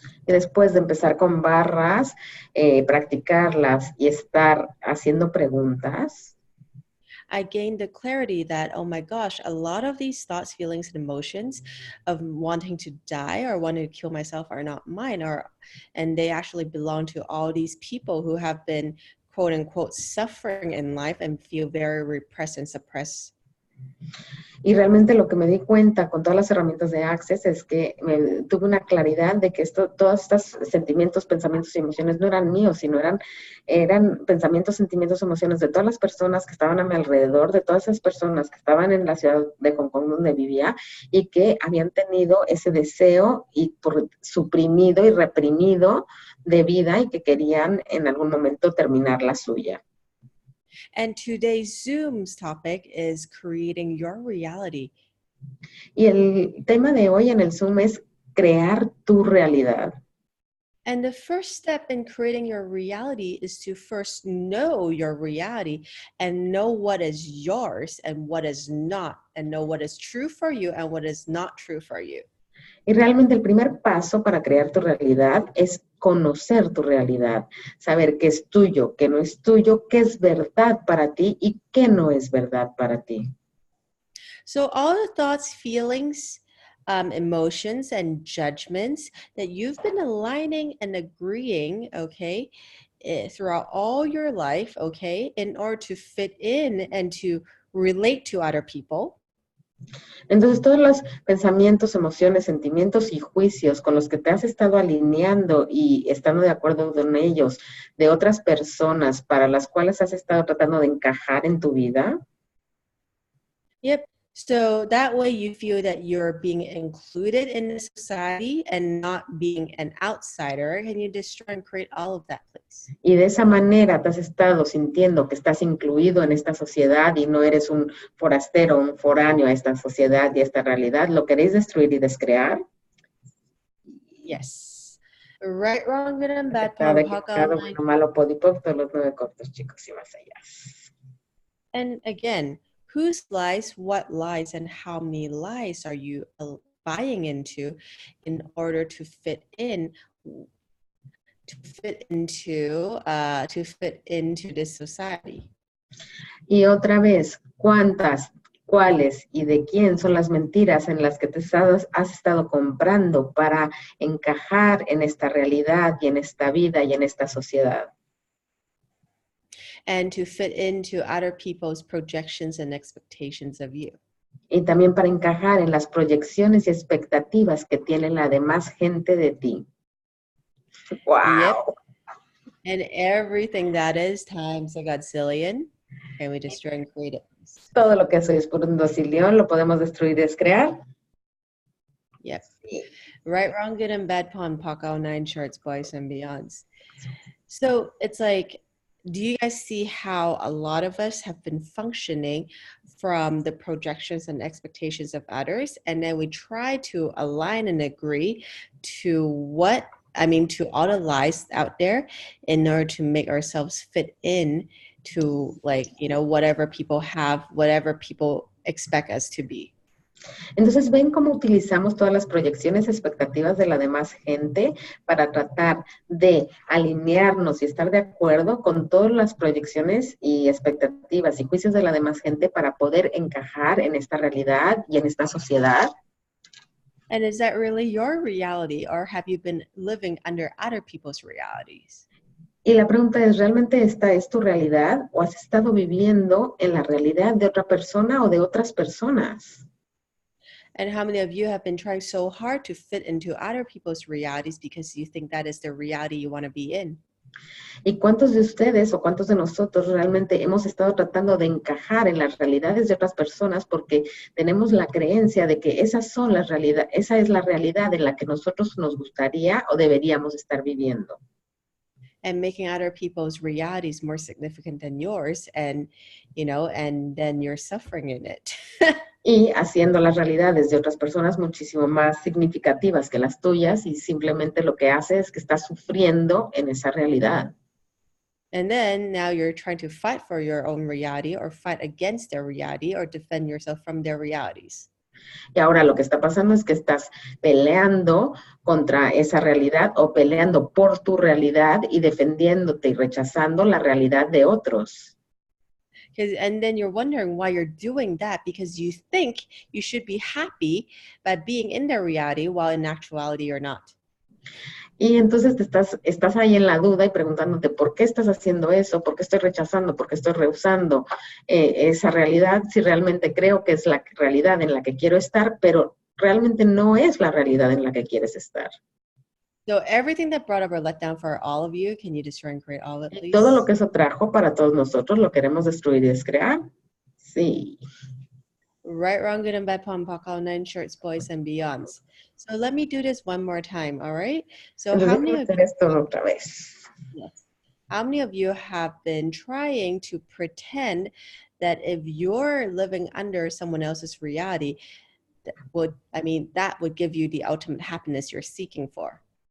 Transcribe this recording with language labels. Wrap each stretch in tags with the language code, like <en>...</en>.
<es>Y después de empezar con barras, practicarlas y estar haciendo preguntas,</es> <en>I gained the clarity that, oh my gosh, a lot of these thoughts, feelings, and emotions of wanting to die or wanting to kill myself are not mine, and they actually belong to all these people who have been quote unquote suffering in life and feel very repressed and suppressed.</en> <es>Y realmente lo que me di cuenta con todas las herramientas de Access es que tuve una claridad de que todos estos sentimientos, pensamientos y emociones no eran míos, sino eran pensamientos, sentimientos, emociones de todas las personas que estaban a mi alrededor, de todas esas personas que estaban en la ciudad de Hong Kong donde vivía y que habían tenido ese deseo y suprimido y reprimido de vida y que querían en algún momento terminar la suya.</es> <en>And today's Zoom's topic is creating your reality.</en> <es>Y el tema de hoy en el Zoom es crear tu realidad.</es> <en>And the first step in creating your reality is to first know your reality and know what is yours and what is not, and know what is true for you and what is not true for you.</en> <es>Y realmente el primer paso para crear tu realidad es conocer tu realidad, saber qué es tuyo, qué no es tuyo, qué es verdad para ti y qué no es verdad para ti.</es> <en>So all the thoughts, feelings, emotions, and judgments that you've been aligning and agreeing, okay, throughout all your life, okay, in order to fit in and to relate to other people.</en> <es>Entonces, todos los pensamientos, emociones, sentimientos y juicios con los que te has estado alineando y estando de acuerdo con ellos de otras personas para las cuales has estado tratando de encajar en tu vida.</es> <en>Yep. So that way you feel that you're being included in the society and not being an outsider. Can you destroy and create all of that, please?</en> <es>Y de esa manera te has estado sintiendo que estás incluido en esta sociedad y no eres un forastero, un foráneo a esta sociedad y a esta realidad. ¿Lo queréis destruir y descrear?</es> <en>Yes. Right, wrong, good and bad,</en> <es>Cada POM, POC, equivocado,</es> <en>online.</en> <es>bueno, malo, podipoc, todos los 9 cortos, chicos, y más allá.</es> <en>And again, whose lies, what lies, and how many lies are you buying into in order to fit in, to fit into this society?</en> <es>Y otra vez, ¿cuántas, cuáles y de quién son las mentiras en las que te has estado comprando para encajar en esta realidad y en esta vida y en esta sociedad?</es> <en>And to fit into other people's projections and expectations of you.</en> <es>Y también para encajar en las proyecciones y expectativas que tiene la demás gente de ti. ¡Wow!</es> <en>Yep. And everything that is times a godzillion, can we destroy and create it?</en> <es>Todo lo que soy es por un docilión, lo podemos destruir y descrear.</es> <en>Yep. Right, wrong, good and bad, POM, POC, all 9 shorts, boys and beyonds. So it's like, do you guys see how a lot of us have been functioning from the projections and expectations of others, and then we try to align and agree to to all the lies out there in order to make ourselves fit in to, like, whatever people have, whatever people expect us to be.</en> <es>Entonces, ¿ven cómo utilizamos todas las proyecciones, expectativas de la demás gente para tratar de alinearnos y estar de acuerdo con todas las proyecciones y expectativas y juicios de la demás gente para poder encajar en esta realidad y en esta sociedad?</es> <en>And is that really your reality, or have you been living under other people's realities?</en> <es>Y la pregunta es, ¿realmente esta es tu realidad o has estado viviendo en la realidad de otra persona o de otras personas?</es> <en>And how many of you have been trying so hard to fit into other people's realities because you think that is the reality you want to be in?</en> <es>¿Y cuántos de ustedes o cuántos de nosotros realmente hemos estado tratando de encajar en las realidades de otras personas porque tenemos la creencia de que esa es la realidad en la que nosotros nos gustaría o deberíamos estar viviendo?</es> <en>And making other people's realities more significant than yours, and then you're suffering in it.</en> <es>Y haciendo las realidades de otras personas muchísimo más significativas que las tuyas y simplemente lo que hace es que estás sufriendo en esa realidad.</es> <en>And then now you're trying to fight for your own reality or fight against their reality or defend yourself from their realities.</en> <es>Y ahora lo que está pasando es que estás peleando contra esa realidad o peleando por tu realidad y defendiéndote y rechazando la realidad de otros.</es> <en>And then you're wondering why you're doing that, because you think you should be happy by being in their reality while in actuality you're not.</en> <es>Y entonces estás ahí en la duda y preguntándote por qué estás haciendo eso, por qué estoy rechazando, por qué estoy rehusando esa realidad, si realmente creo que es la realidad en la que quiero estar, pero realmente no es la realidad en la que quieres estar.</es> <en>So everything that brought up a letdown for all of you, can you destroy and create all of it,</en> <es>Y todo lo</es> <en>please?</en> <es>que eso trajo para todos nosotros lo queremos destruir y descrear. Sí.</es> <en>Right, wrong, good and bad, pom, poc, nine shorts, boys, and beyonds. So let me do this one more time, all right? So</en> <es>Entonces</es> <en>how</en> <es>déjame</es> <en>many of</en> <es>hacer esto otra vez.</es> <en>yes, how many of you have been trying to pretend that if you're living under someone else's reality, that would give you the ultimate happiness you're seeking for?</en>